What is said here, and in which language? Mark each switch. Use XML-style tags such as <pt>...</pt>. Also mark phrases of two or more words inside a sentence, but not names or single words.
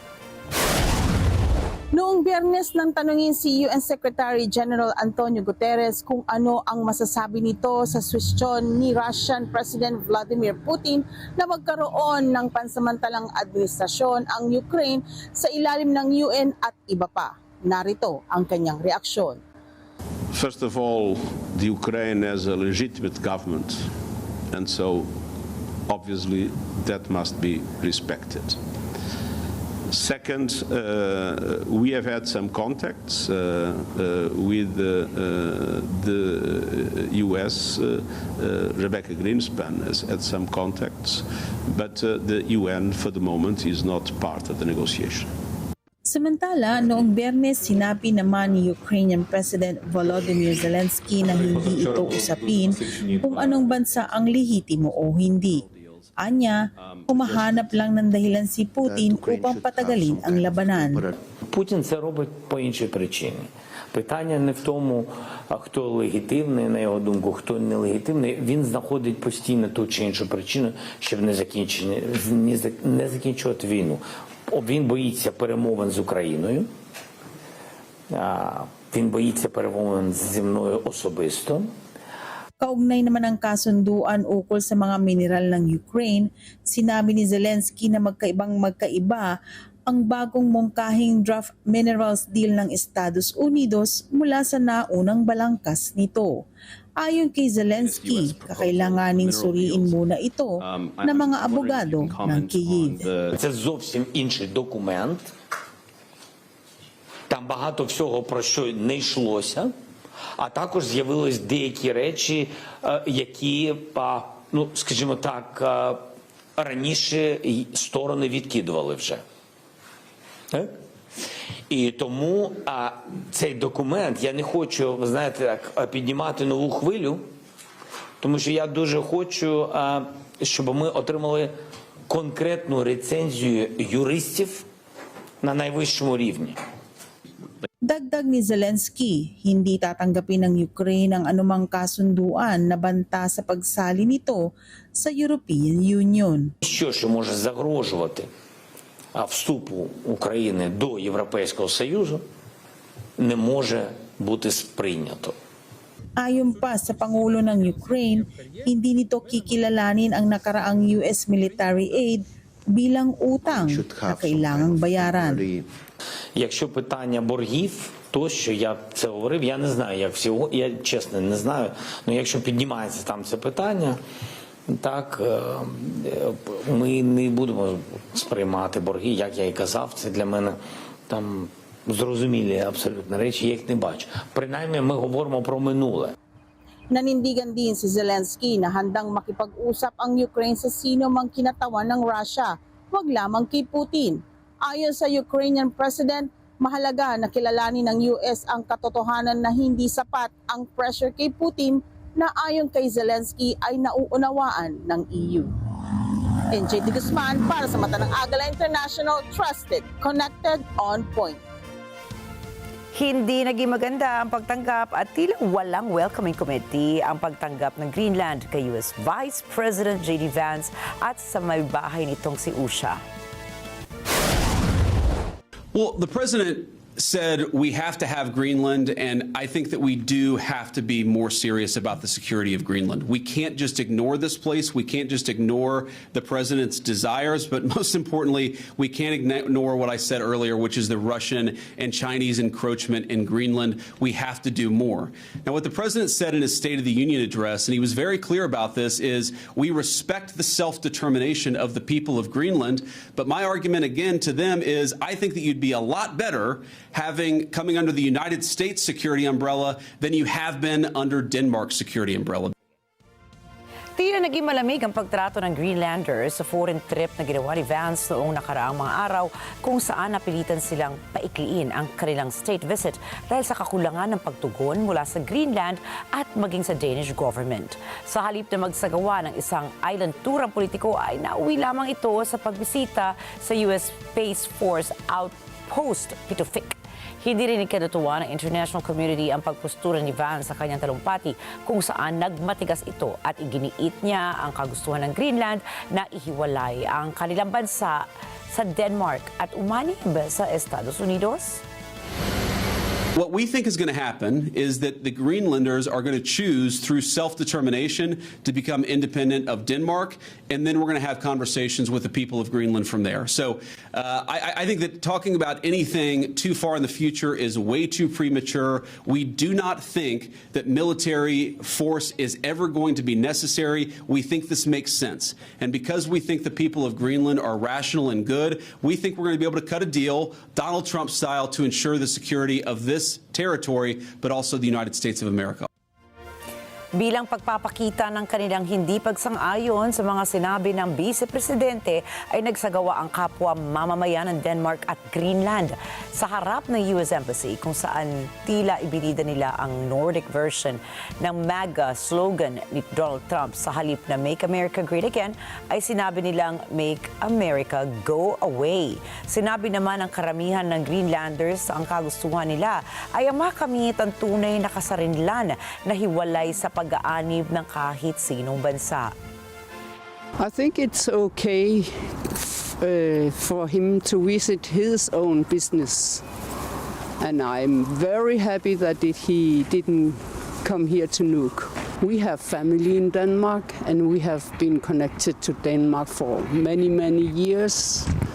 <tl>Noong Biyernes nang tanungin si UN</tl> <en>Secretary General</en> <tl>Antonio Guterres kung ano ang masasabi nito sa suwestyon ni</tl> <en>Russian President</en> <tl>Vladimir Putin na magkaroon ng pansamantalang administrasyon ang Ukraine sa ilalim ng UN at iba pa. Narito ang kanyang reaksyon.</tl> <en>First of all, the Ukraine has a legitimate government, and so obviously that must be respected. Second, we have had some contacts with the US. Rebecca Greenspan has had some contacts, but the UN for the moment is not part of the negotiation.</en> <tl>Samantala, noong Biyernes, sinabi naman ni</tl> <en>Ukrainian President</en> <tl>Volodymyr Zelensky na hindi ito usapin kung anong bansa ang lehitimo o hindi. Anya, humahanap lang ng dahilan si Putin upang patagalin ang labanan.</tl> <uk>Путін це робить по іншій причині. Питання не в тому, хто легітимний, на його думку, хто нелегітимний. Він знаходить постійно ту чи іншу причину, щоб не закінчувати війну. Він боїться перемовин з Україною, він боїться перемовин зі мною особисто.</uk> <tl>Kaugnay naman ang kasunduan ukol sa mga mineral ng Ukraine, sinabi ni Zelensky na magkaiba ang bagong mungkahing</tl> <en>draft minerals deal</en> <tl>ng Estados Unidos mula sa naunang balangkas nito. Ayon kay Zelensky, kakailanganing suriin muna ito ng mga abogado ng Kyiv.</tl> <uk>Це зовсім інший документ. Там багато всього, про що не йшлося. А також з'явились деякі речі, які, ну, скажімо так, раніше сторони відкидували вже. Так? І тому цей документ, я не хочу, ви знаєте, так, піднімати нову хвилю, тому що я дуже хочу, щоб ми отримали конкретну рецензію юристів на найвищому рівні.</uk> <tl>Dagdag ni Zelensky, hindi tatanggapin ng Ukraine ang anumang kasunduan na banta sa pagsali nito sa European Union.</tl> <uk>Що ж може загрожувати вступу України до Європейського Союзу, не може бути сприйнято.</uk> <tl>Ayon pa sa Pangulo ng Ukraine, hindi nito kikilalanin ang nakaraang</tl> <en>US military aid</en> <tl>bilang utang na kailangang bayaran.</tl> <uk>Якщо питання боргів, то що я це говорив, я не знаю, як всього, я чесно не знаю, але якщо піднімається там це питання, так, ми не будемо сприймати борги, як я і казав, це для мене там зрозумілі абсолютно речі, я їх не бачу. Принаймні ми говоримо про минуле.</uk> <tl>Nanindigan din si Zelensky na handang makipag-usap ang Ukraine sa sino mang kinatawan ng Russia, wag lamang kay Putin. Ayon sa</tl> <en>Ukrainian President,</en> <tl>mahalaga na kilalanin ng US ang katotohanan na hindi sapat ang pressure kay Putin na ayon kay Zelensky ay nauunawaan ng EU. NJ de Guzman para sa mata ng Agila International,</tl> <en>trusted, connected, on point.</en> <tl>Hindi naging maganda ang pagtanggap at tila walang</tl> <en>welcoming committee</en> <tl>ang pagtanggap ng Greenland kay</tl> <en>US Vice President</en> <tl>J.D. Vance at sa may bahay nitong si Usha.</tl> <en>Well, the president said we have to have Greenland, and I think that we do have to be more serious about the security of Greenland. We can't just ignore this place. We can't just ignore the president's desires, but most importantly, we can't ignore what I said earlier, which is the Russian and Chinese encroachment in Greenland. We have to do more. Now, what the president said in his State of the Union address, and he was very clear about this, is we respect the self-determination of the people of Greenland, but my argument again to them is I think that you'd be a lot better coming under the United States security umbrella than you have been under Denmark's security umbrella.</en> <tl>Tila naging malamig ang pagtrato ng Greenlanders sa</tl> <en>foreign trip</en> <tl>na ginawa ni Vance noong nakaraang mga araw kung saan napilitan silang paikliin ang kanilang</tl> <en>state visit</en> <tl>dahil sa kakulangan ng pagtugon mula sa Greenland at maging sa</tl> <en>Danish government.</en> <tl>Sa halip na magsagawa ng isang</tl> <en>island tour</en> <tl>ang politiko ay nauwi lamang ito sa pagbisita sa US Space Force Outpost Pitufik. Hindi rin ikinatuwa ng</tl> <en>international community</en> <tl>ang pagpostura ni Vance sa kanyang talumpati kung saan nagmatigas ito at iginiit niya ang kagustuhan ng Greenland na ihiwalay ang kanilang bansa sa Denmark at umanib sa Estados Unidos.</tl> <en>What we think is going to happen is that the Greenlanders are going to choose through self-determination to become independent of Denmark, and then we're going to have conversations with the people of Greenland from there. So I think that talking about anything too far in the future is way too premature. We do not think that military force is ever going to be necessary. We think this makes sense. And because we think the people of Greenland are rational and good, we think we're going to be able to cut a deal, Donald Trump style, to ensure the security of this territory, but also the United States of America.</en> <tl>Bilang pagpapakita ng kanilang hindi pagsang-ayon sa mga sinabi ng Vice Presidente ay nagsagawa ang kapwa mamamayan ng Denmark at Greenland sa harap ng US Embassy kung saan tila ibinida nila ang</tl> <en>Nordic version</en> <tl>ng</tl> <en>MAGA slogan</en> <tl>ni Donald Trump. Sa halip na</tl> <en>Make America Great Again</en> <tl>ay sinabi nilang</tl> <en>Make America Go Away.</en> <tl>Sinabi naman ng karamihan ng Greenlanders ang kagustuhan nila ay ang makamit ang tunay na kasarinlan na hiwalay sa pag-aanib ng kahit sinong bansa.</tl> <en>I think it's okay for him to visit his own business. And I'm very happy that he didn't come here to Nuuk. We have family in Denmark and we have been connected to Denmark for many, many years.</en>